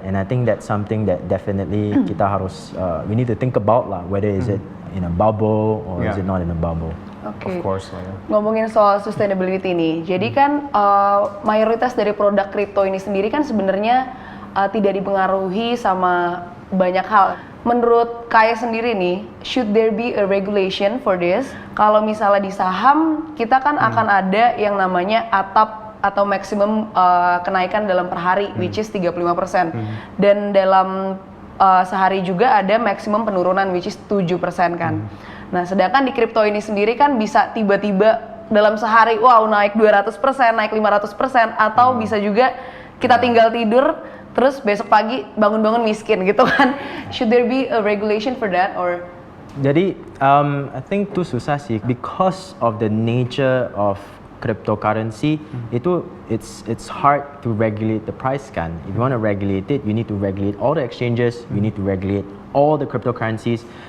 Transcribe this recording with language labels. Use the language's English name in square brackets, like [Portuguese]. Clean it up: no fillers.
[English] And I think that's something that definitely [Indonesian] kita harus [English] we need to think about lah, whether is it in a bubble or is Yeah. it not in a bubble. [Indonesian] Oke. [English] Of course lah ya. [Indonesian] Ngomongin soal sustainability nih, jadi kan mayoritas dari produk kripto ini sendiri kan sebenarnya tidak dipengaruhi sama banyak hal. Menurut Kaya sendiri nih, [English] should there be a regulation for this? [Indonesian] Kalau misalnya di saham, kita kan akan ada yang namanya atap atau maksimum kenaikan dalam per hari, [English] which is 35%. [Indonesian] Dan dalam sehari juga ada maksimum penurunan, [English] which is 7% [Indonesian] kan. Nah, sedangkan di kripto ini sendiri kan bisa tiba-tiba dalam sehari, wow naik 200%, naik 500%, atau bisa juga kita tinggal tidur, terus besok pagi bangun-bangun miskin gitu kan. [English] Should there be a regulation for that or? Jadi I think [Indonesian] itu susah sih [English] because of the nature of cryptocurrency. It's hard to regulate the price kan. If you want to regulate it, you need to regulate all the exchanges, you need to regulate all the cryptocurrencies.